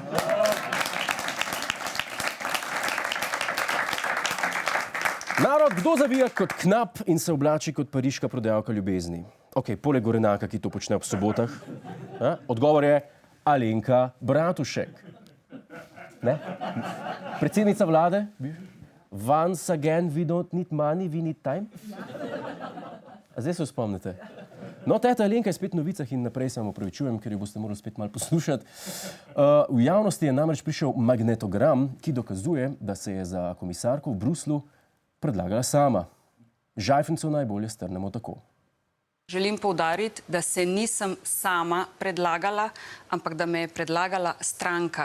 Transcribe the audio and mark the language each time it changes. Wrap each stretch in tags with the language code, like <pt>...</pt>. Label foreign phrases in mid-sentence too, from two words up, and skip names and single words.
<sl>Narod, kdo zavija kot knap in se oblači kot pariška prodajalka ljubezni? Ok, poleg Gorenaka, ki to počne ob sobotah. Odgovor je Alenka Bratušek. Ne? Predsednica vlade?</sl> <en>Once again, we don't need money, we need time.</en> <sl>A zdaj se spomnite. No, teta Alenka je spet v novicah in naprej se vam opravičujem, ker jo boste morali spet malo poslušati. V javnosti je namreč prišel magnetogram, ki dokazuje, da se je za komisarko v Bruslu predlagala sama. Žajfnico najbolje strnemo tako. Želim poudariti, da se nisem sama predlagala, ampak da me je predlagala stranka.</sl>